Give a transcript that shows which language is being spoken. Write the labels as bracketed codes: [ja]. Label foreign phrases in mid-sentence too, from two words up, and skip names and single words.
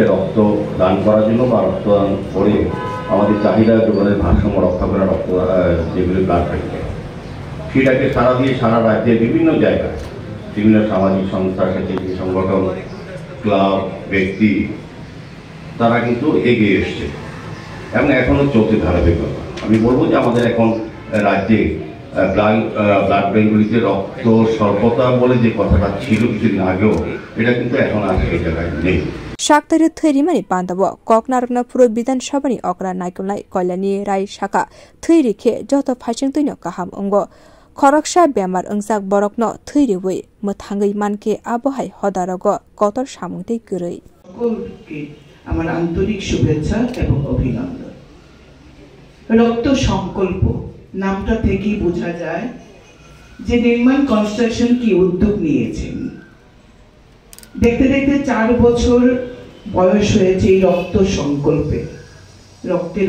[bn] রক্ত দান করার জন্য বা রক্তদান করে আমাদের চাহিদা যোগানের ভারসাম্য রক্ষা করা রক্ত যেগুলো [en] blood bank [bn] সেটাকে সারা দিয়ে সারা রাজ্যের বিভিন্ন জায়গায় বিভিন্ন সামাজিক সংস্থা স্বেচ্ছাসেবী সংগঠন ক্লাব ব্যক্তি তারা কিন্তু এগিয়ে এসছে এবং এখনো চলছে ধারাবাহিকতা আমি বলবো যে আমাদের এখন রাজ্যে [en] blood banks [bn] রক্ত স্বল্পতা বলে যে কথাটা ছিল কিছুদিন আগেও এটা কিন্তু এখন আর সেই জায়গায় নেই [trp] Shaktari Thairimani Pandabo Koknaragna Puro Bidan Shabani Okra Naikulai Koilani Rai Shaka Thairike Joto Phachingtuino Kaham Ungo Khoroksha Bemar Ungsak Borokno Thairiwe Muthangai Manke Abohai Hodarago Kotor Samungte Gurei [bn] সকলকে আমার আন্তরিক শুভেচ্ছা এবং অভিনন্দন রক্ত সংকল্প নামটা থেকেই বোঝা যায় যে নির্মাণ কনস্ট্রাকশন কি উদ্যোগ নিয়েছেন দেখতে দেখতে 4 বছর বয়স হয়েছে এই রক্ত সংকল্পে রক্তের